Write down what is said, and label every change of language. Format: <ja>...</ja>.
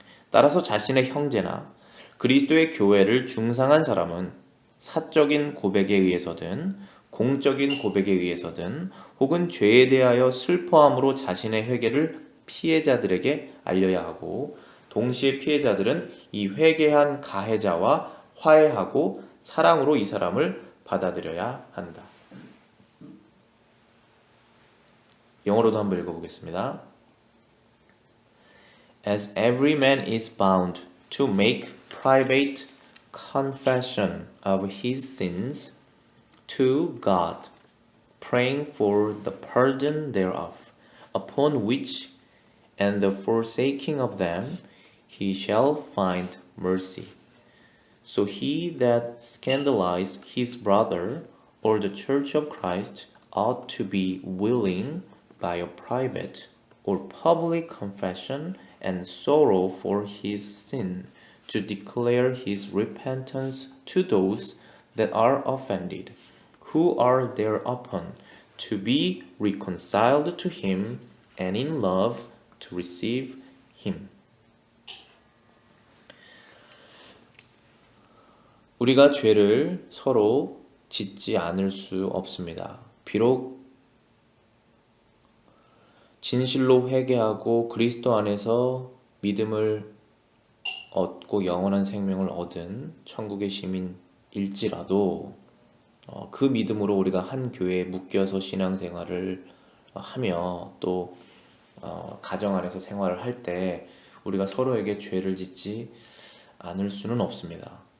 <ko>따라서 자신의 형제나 그리스도의 교회를 중상한 사람은 사적인 고백에 의해서든 공적인 고백에 의해서든 혹은 죄에 대하여 슬퍼함으로 자신의 회개를 피해자들에게 알려야 하고, 동시에 피해자들은 이 회개한 가해자와 화해하고 사랑으로 이 사람을 받아들여야 한다. 영어로도 한번 읽어보겠습니다.</ko> <en>As every man is bound to make private confession of his sins to God, praying for the pardon thereof, upon which and the forsaking of them he shall find mercy. So he that scandalizes his brother or the church of Christ ought to be willing by a private or public confession and sorrow for his sin to declare his repentance to those that are offended, who are thereupon to be reconciled to him and in love to receive him.</en> <ko>우리가 죄를 서로 짓지 않을 수 없습니다. 비록 진실로 회개하고 그리스도 안에서 믿음을 얻고 영원한 생명을 얻은 천국의 시민일지라도 그 믿음으로 우리가 한 교회에 묶여서 신앙생활을 하며 또 가정 안에서 생활을 할 때 우리가 서로에게 죄를 짓지 않을 수는 없습니다.</ko>